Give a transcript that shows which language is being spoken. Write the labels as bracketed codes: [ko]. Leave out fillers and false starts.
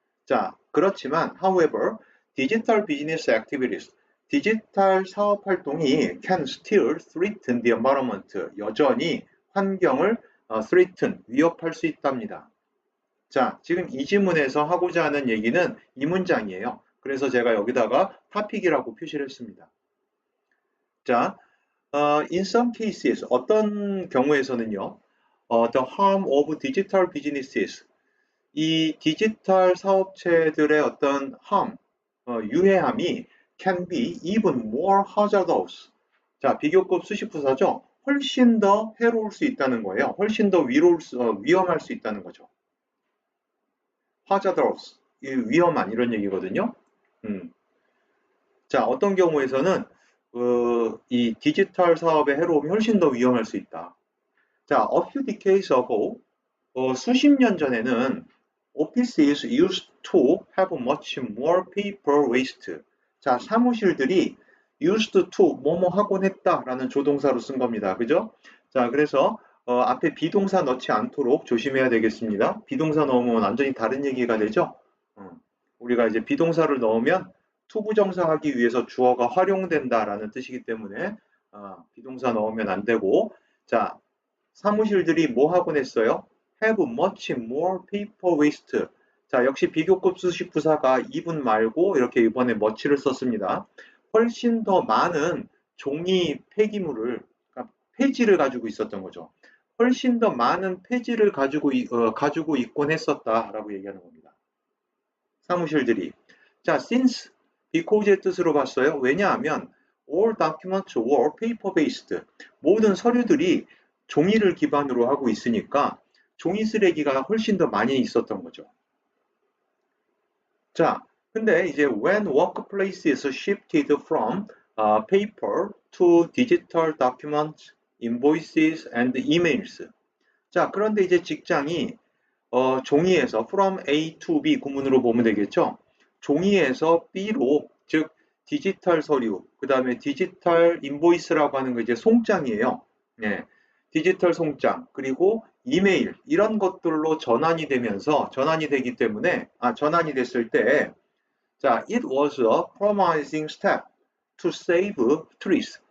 [ko] 자, 그렇지만 [en] however digital business activities [ko] 디지털 사업 활동이 [en] can still threaten the environment [ko] 여전히 환경을 [en] threaten [ko] 위협할 수 있답니다. 자, 지금 이 지문에서 하고자 하는 얘기는 이 문장이에요. 그래서 제가 여기다가 topic이라고 표시를 했습니다. 자, [en] in some cases [ko] 어떤 경우에서는요. [en] the harm of digital businesses [ko] 이 디지털 사업체들의 어떤 [en] harm, [ko] 유해함이 [en] can be even more hazardous. [ko] 자, 비교급 수식부사죠. 훨씬 더 해로울 수 있다는 거예요. 훨씬 더 위험할 수 있다는 거죠. hazardous, 위험한 이런 얘기거든요. 자, 어떤 경우에서는 이 디지털 사업의 해로움이 훨씬 더 위험할 수 있다. [en] 자, a few decades ago, [ko] 수십 년 전에는 [en] offices used to have much more paper waste. [ko] 자, 사무실들이 used to 뭐뭐 하곤 했다라는 조동사로 쓴 겁니다. 그죠? 자, 그래서 앞에 비동사 넣지 않도록 조심해야 되겠습니다. 비동사 넣으면 완전히 다른 얘기가 되죠? 우리가 이제 비동사를 넣으면 투부정사하기 위해서 주어가 활용된다라는 뜻이기 때문에 비동사 넣으면 안 되고 자, 사무실들이 뭐 하곤 했어요? [en] have much more paper waste. [ko] 자, 역시 비교급 수식 부사가 even 말고 이렇게 이번에 much를 썼습니다. 훨씬 더 많은 종이 폐기물을, 그러니까 폐지를 가지고 있었던 거죠. 훨씬 더 많은 폐지를 가지고 있곤 했었다라고 얘기하는 겁니다. 사무실들이. 자, since, because의 뜻으로 봤어요. 왜냐하면 [en] all documents were paper-based. [ko] 모든 서류들이 종이를 기반으로 하고 있으니까 종이 쓰레기가 훨씬 더 많이 있었던 거죠. 자, 근데 이제 [en] when workplaces shifted from paper to digital documents, invoices and emails. [ko] 자, 그런데 이제 직장이 종이에서 from A to B 구문으로 보면 되겠죠. 종이에서 B로 즉 디지털 서류, 그 다음에 디지털 인보이스라고 하는 거 이제 송장이에요. 네, 디지털 송장 그리고 이메일 이런 것들로 전환이 되기 때문에 전환이 됐을 때 자, [en] it was a promising step to save trees.